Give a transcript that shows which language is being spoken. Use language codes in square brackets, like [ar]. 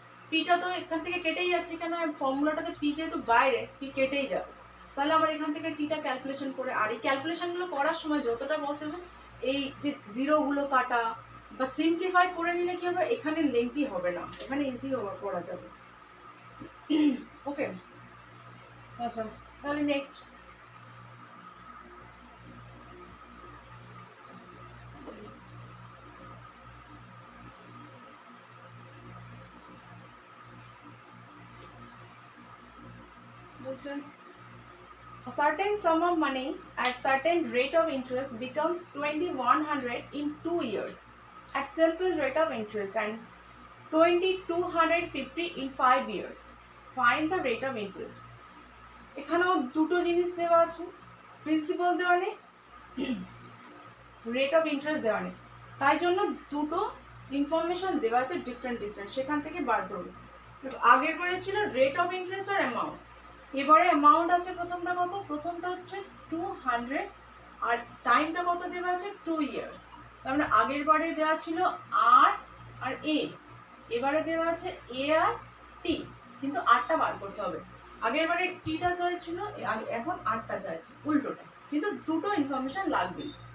[bn] পিটা তো এখান থেকে কেটেই যাচ্ছে, কেন ফর্মুলাটাতে পি যেহেতু বাইরে, পি কেটেই যাবে, তাহলে আবার এখান থেকে টিটা ক্যালকুলেশন করে, আর এই ক্যালকুলেশনগুলো করার সময় যতটা পসিবল এই যে জিরোগুলো কাটা বা সিম্পলিফাই করে নিলে কি হবে, এখানে লেন্থি হবে না, এখানে ইজি করা যাবে। ওকে আচ্ছা তাহলে নেক্সট বলছেন, [en] a certain sum of money at certain rate of interest becomes 2100 in 2 years at simple rate of interest and 2250 in 5 years. Find the rate of interest. [bn] এখানেও দুটো জিনিস দেওয়া আছে, প্রিন্সিপাল দেওয়া নেই, রেট অফ ইন্টারেস্ট দেওয়া নেই, তাই জন্য দুটো ইনফরমেশন দেওয়া আছে ডিফারেন্ট, সেখান থেকে বার করবো। আগের বারে ছিল rate of interest আর amount, এবারে অ্যামাউন্ট আছে প্রথমটা কত, প্রথমটা হচ্ছে 200 আর টাইমটা কত দেওয়া আছে 2 ইয়ার্স, তার মানে আগের বারে দেওয়া ছিল আর আর এ, এবারে দেওয়া আছে এ আর টি, কিন্তু আরটা বার করতে হবে, আগের বারে টিটা চাইছিল এখন আরটা চাইছে, উল্টোটা, কিন্তু দুটো ইনফরমেশন লাগবেই।